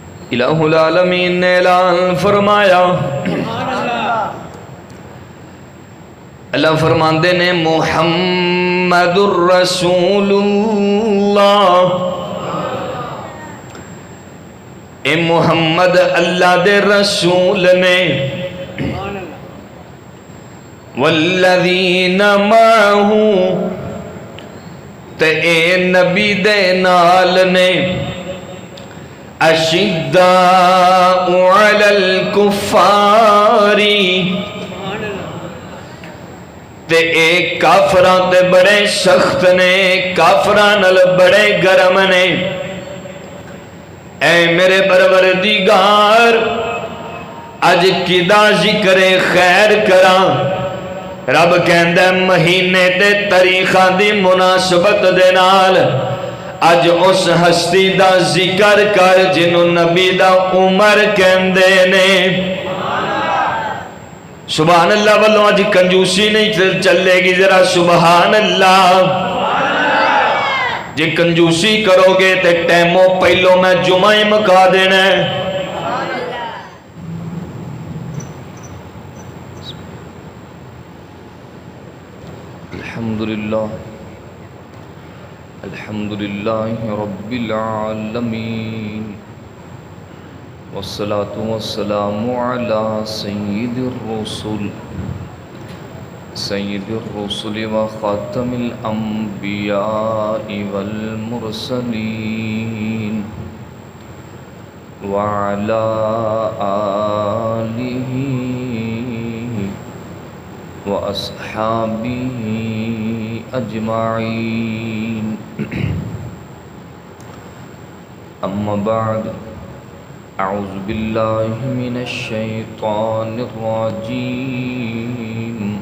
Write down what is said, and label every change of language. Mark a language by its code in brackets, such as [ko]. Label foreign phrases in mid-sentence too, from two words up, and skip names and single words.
[ar] الہ العالمین [pa] نے اعلان فرمایا، اللہ فرماندے نے [ar] محمد الرسول اللہ، [pa] اے محمد اللہ دے رسول نے، [ar] والذین معہ [pa] تے اے نبی دے نال نے، [ar] اشداء علی الکفاری [pa] تے اے کافران تے بڑے سخت نے، کافران نال بڑے گرم نے۔ اے میرے پروردگار اج کدا ذکر خیر کراں، رب کہندا مہینے تے تاریخاں دی مناسبت دے نال اج اس ہستی دا ذکر کر جنوں نبی دا عمر کہندے نے۔ [ar] سبحان اللہ واللہ [pa] اج کنجوسی نہیں چلے گی، ذرا [ar] سبحان اللہ۔ [pa] جے کنجوسی کرو گے تے ٹیموں پہلو میں جمعہ ہی مکا دینا ہے۔ [ar] الحمدللہ الحمدللہ رب العالمین، والصلاة والسلام علی سید الرسل سید الرسل وخاتم الانبیاء والمرسلین، وعلی آلہ وأصحابه أجمعين، أما بعد، أعوذ بالله من الشيطان الرجيم،